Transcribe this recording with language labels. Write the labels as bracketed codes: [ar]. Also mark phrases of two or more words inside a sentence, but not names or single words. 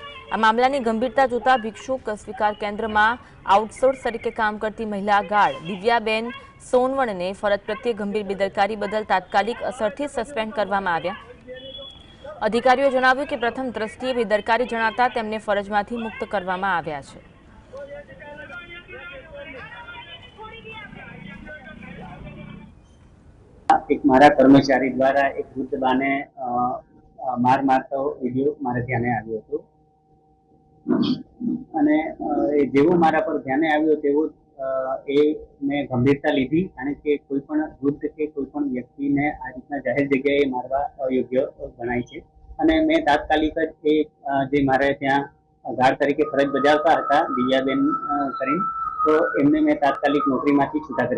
[gu] આ મામલાની ગંભીરતા જોતા ભિક્ષુક સ્વીકાર કેન્દ્રમાં આઉટસોર્સ તરીકે કામ કરતી મહિલા ગાર્ડ દિવ્યાબેન સોનવણને ફરજ પ્રત્યે ગંભીર બેદરકારી બદલ તાત્કાલિક અસરથી સસ્પેન્ડ કરવામાં આવ્યા। અધિકારીઓએ જણાવ્યું કે પ્રથમ દ્રષ્ટિએ બેદરકારી જણાતા તેમને ફરજમાંથી મુક્ત કરવામાં આવ્યા છે। એક મારા કર્મચારી દ્વારા એક વૃદ્ધ બાને માર મારતા વિડિયો મારે ધ્યાને આવ્યો હતો અને જેવો મારા પર ધ્યાને આવ્યો તેવો એ મેં ગંભીરતા લીધી અને કે કોઈ પણ વૃદ્ધ કે કોઈ પણ વ્યક્તિને આ રીતના જાહેર જગ્યાએ મારવા અયોગ્ય ગણાય છે અને મેં તાત્કાલિક જ એ જે મારે ત્યાં ગાર્ડ તરીકે ફરજ બજાવતા હતા દિવ્યાબેન કરીને તો એમને મેં તાત્કાલિક નોકરીમાંથી છૂટા કરી।